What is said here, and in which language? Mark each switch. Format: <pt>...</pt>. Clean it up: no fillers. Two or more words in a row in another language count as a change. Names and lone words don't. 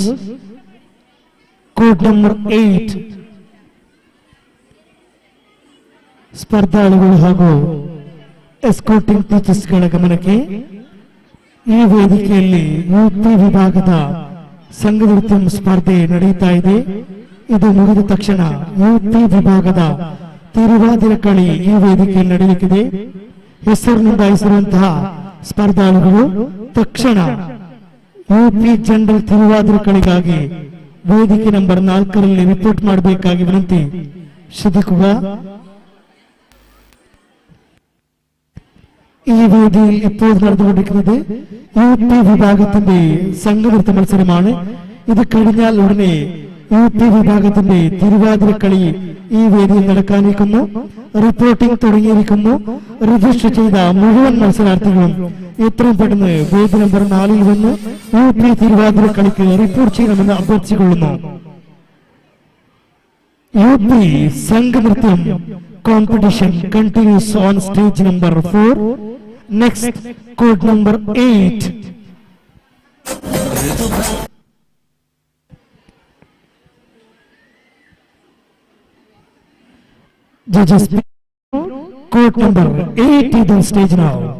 <en>Code number 8</en> <kn>ಸ್ಪರ್ಧಾಳುಗಳು ಹಾಗೂ</kn> <en>escorting teachers</en> <kn>ಗಮನಕ್ಕೆ ಈ ವೇದಿಕೆಯಲ್ಲಿ UP ವಿಭಾಗದ ಸಂಘನೃತ್ಯ ಸ್ಪರ್ಧೆ ನಡೆಯುತ್ತಾ ಇದೆ. ಇದು ಮುಗಿದ ತಕ್ಷಣ UP ವಿಭಾಗದ ತಿರುವಾದಿರ ಕಳಿ ಈ ವೇದಿಕೆಯಲ್ಲಿ ನಡೆಯಲಿದೆ. ಹೆಸರು ನೋಂದಾಯಿಸಿರುವಂತಹ ಸ್ಪರ್ಧಾಳುಗಳು ತಕ್ಷಣ UP ಜನರಲ್ ತಿರುವಾದಿರ ಕಳಿಗಾಗಿ ವೇದಿಕೆ ನಂಬರ್ 4ರಲ್ಲಿ ರಿಪೋರ್ಟ್ ಮಾಡಬೇಕಾಗಿ ವಿನಂತಿ.</kn> <ml>ശ്രദ്ധിക്കുക. ഈ വേദിയിൽ ഇപ്പോൾ നടന്നുകൊണ്ടിരിക്കുന്നത് UP വിഭാഗത്തിന്റെ സംഘനൃത്ത മത്സരമാണ്. ഇത് കഴിഞ്ഞാൽ ഉടനെ UP വിഭാഗത്തിന്റെ തിരുവാതിരക്കളി ഈ വേദിയിൽ നടക്കാനിരിക്കുന്നു. റിപ്പോർട്ടിംഗ് തുടങ്ങിയിരിക്കുന്നു. രജിസ്റ്റർ ചെയ്ത മുഴുവൻ മത്സരാർത്ഥികളും എത്രയും പെട്ടെന്ന് വേദി നമ്പർ 4ൽ വന്ന് UP തിരുവാതിരക്കളിക്ക് റിപ്പോർട്ട് ചെയ്യണമെന്ന് അഭ്യർത്ഥിച്ചുകൊള്ളുന്നു.</ml> <en>UP സംഘനൃത്യം competition continues on stage number 4. Next, code number 8. Judges, code number 8 is on stage now.</en>